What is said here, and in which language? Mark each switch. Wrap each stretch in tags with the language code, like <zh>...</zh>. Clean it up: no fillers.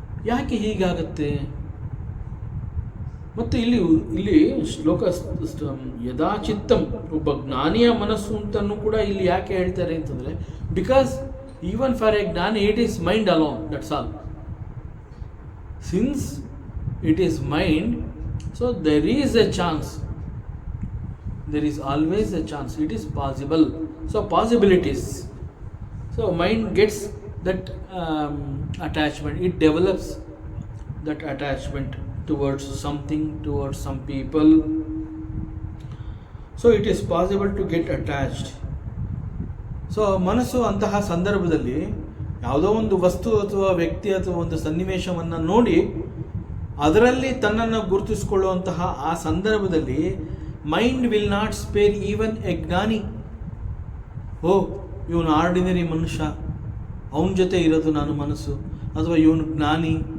<kn>ಯಾಕೆ ಹೀಗಾಗತ್ತೆ? ಮತ್ತು ಇಲ್ಲಿ ಶ್ಲೋಕ ಯದಾಚಿತ್ತಂ, ಒಬ್ಬ ಜ್ಞಾನಿಯ ಮನಸ್ಸು ಅಂತಲೂ ಕೂಡ ಇಲ್ಲಿ ಯಾಕೆ ಹೇಳ್ತಾರೆ ಅಂತಂದರೆ,</kn> <en>Because even for a ಜ್ಞಾನಿ it is mind alone, that's all. Since it is mind, so there is a chance, there is always a chance, it is possible, so possibilities, so mind gets that attachment, it develops that attachment towards something, towards some people, so it is possible to get attached.</en> <kn>So ಮನಸ್ಸು ಅಂತಹ ಸಂದರ್ಭದಲ್ಲಿ ಯಾವುದೋ ಒಂದು ವಸ್ತು ಅಥವಾ ವ್ಯಕ್ತಿ ಅಥವಾ ಒಂದು ಸನ್ನಿವೇಶವನ್ನು ನೋಡಿ ಅದರಲ್ಲಿ ತನ್ನನ್ನು ಗುರುತಿಸಿಕೊಳ್ಳುವಂತಹ ಆ ಸಂದರ್ಭದಲ್ಲಿ</kn> <en>Mind will not spare even a ಜ್ಞಾನಿ.</en> <kn>ಓ, ಇವನು ಆರ್ಡಿನರಿ ಮನುಷ್ಯ, ಅವನ ಜೊತೆ ಇರೋದು ನಾನು ಮನಸ್ಸು, ಅಥವಾ ಇವನು ಜ್ಞಾನಿ.</kn>